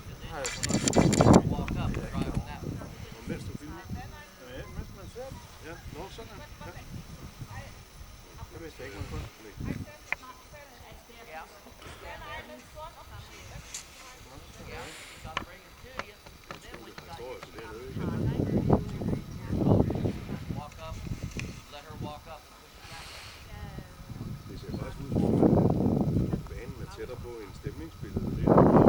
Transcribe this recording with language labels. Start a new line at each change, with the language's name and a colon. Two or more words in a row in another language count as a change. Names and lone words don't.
Danish: har jeg sådan noget.
English: Walk up and drive on that one.
Danish: Og mens du filmer? Ja, mens man ser det. Ja, nå, sådan. Ja. Det vidste jeg ikke, man kunne. Nej.
English: Yeah. Yeah. So I'll bring it to you. And then when you
Danish: Der
English: got
Danish: står altså dernede, ikke?
English: walk up, let her walk up and push it back.
Danish: Det ser faktisk ud som om, at banen er tættere på en stemningsbillede. Det er